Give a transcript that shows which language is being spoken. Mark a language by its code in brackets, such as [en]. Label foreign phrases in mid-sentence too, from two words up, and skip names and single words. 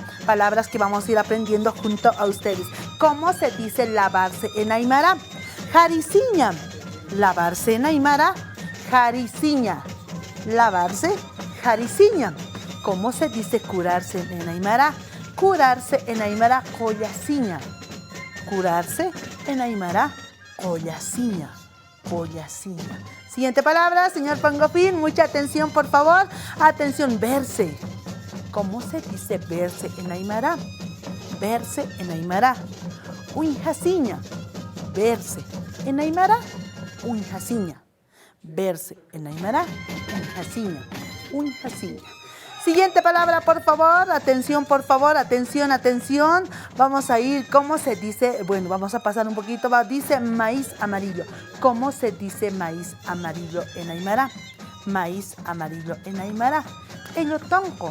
[es] Palabras que vamos a ir aprendiendo junto a ustedes. ¿Cómo se dice lavarse en aymara? Jariciña, lavarse en aymara, jariciña, lavarse, jariciña. ¿Cómo se dice curarse en aymara? Curarse en aymara, collasiña. Curarse en aymara, collasiña, collasiña. Siguiente palabra, señor Pangofín, mucha atención por favor. Atención, verse. ¿Cómo se dice verse en aymara? Verse en aymara, uinjasiña. Verse en aymara, uinjasiña. Verse en aymara, uinjasiña, uinjasiña. Siguiente palabra, por favor. Atención, por favor. Atención, atención. Vamos a ir, ¿cómo se dice? Bueno, vamos a pasar un poquito. Dice maíz amarillo. ¿Cómo se dice maíz amarillo en aymara? Maíz amarillo en aymara. Eyotonco.